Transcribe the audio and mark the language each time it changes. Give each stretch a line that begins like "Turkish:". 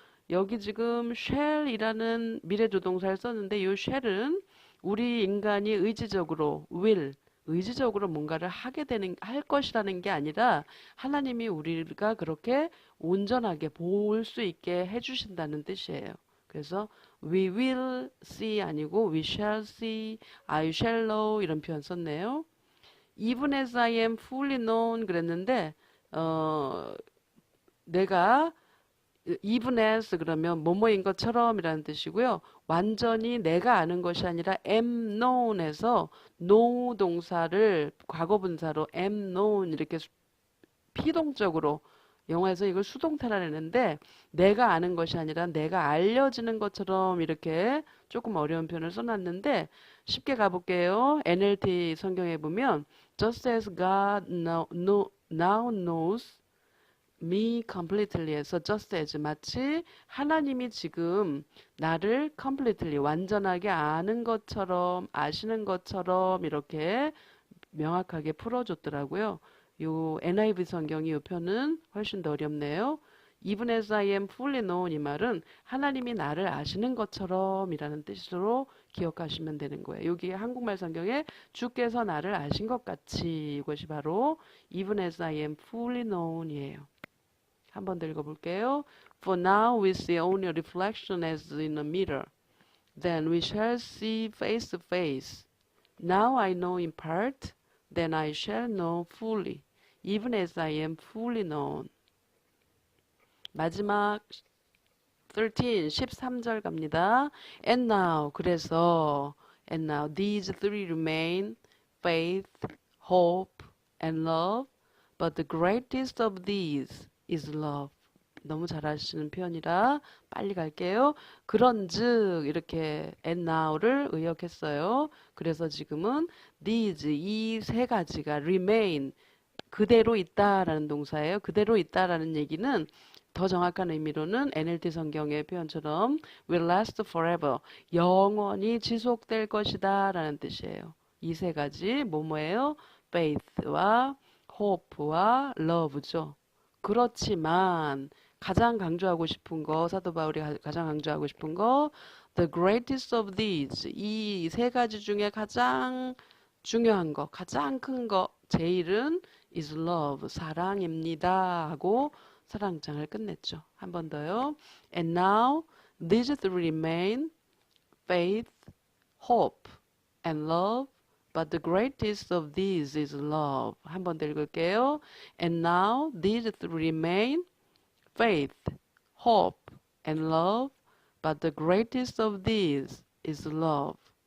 Korean: 여기 지금 shall이라는 미래조동사를 썼는데 이 shall은 우리 인간이 의지적으로 의지적으로 뭔가를 할 것이라는 게 아니라 하나님이 우리가 그렇게 온전하게 볼 수 있게 해주신다는 뜻이에요. 그래서
English: we will see
Korean: 아니고
English: we shall see, I shall know
Korean: 이런 표현 썼네요.
English: Even as I am fully known
Korean: 그랬는데 내가 even as 그러면 뭐뭐인 것처럼이라는 뜻이고요. 완전히 내가 아는 것이 아니라
English: am known
Korean: 에서 know 동사를 과거분사로 am known 이렇게 피동적으로 영어에서 이걸 수동태라 했는데 내가 아는 것이 아니라 내가 알려지는 것처럼 이렇게 조금 어려운 표현을 써놨는데 쉽게 가볼게요. NLT 성경에 보면
English: just as God now knows me completely
Korean: 해서 just as 마치 하나님이 지금 나를 completely 완전하게 아는 것처럼 아시는 것처럼 이렇게 명확하게 풀어줬더라고요. 요 NIV 성경이 이 표현은 훨씬 더 어렵네요.
English: Even as I am fully known
Korean: 이 말은 하나님이 나를 아시는 것처럼 이라는 뜻으로 기억하시면 되는 거예요. 여기 한국말 성경에 주께서 나를 아신 것 같이 이것이 바로
English: Even as I am fully known
Korean: 이에요. 한 번 더 읽어볼게요.
English: For now we see only a reflection as in a mirror. Then we shall see face to face. Now I know in part, then I shall know fully, even as I am fully known.
Korean: 마지막 13절 갑니다.
English: And now,
Korean: 그래서
English: and now these three remain, faith, hope, and love. But the greatest of these is love.
Korean: 너무 잘하시는 표현이라 빨리 갈게요. 그런즉 이렇게 and now를 의역했어요. 그래서 지금은 these 이 세 가지가 remain 그대로 있다라는 동사예요. 그대로 있다라는 얘기는 더 정확한 의미로는 NLT 성경의 표현처럼
English: will last forever
Korean: 영원히 지속될 것이다 라는 뜻이에요. 이 세 가지 뭐뭐예요? faith와 hope와 love죠. 그렇지만 가장 강조하고 싶은 거 사도 바울이 가장 강조하고 싶은 거
English: the greatest of these
Korean: 이 세 가지 중에 가장 중요한 거 가장 큰 거 제일은
English: is love
Korean: 사랑입니다 하고 사랑장을 끝냈죠. 한 번 더요.
English: And now these three remain faith, hope, and love. But the greatest of these is love.
Korean: 한 번 더 읽을게요.
English: And now these three remain faith, hope, and love. But the greatest of these is love.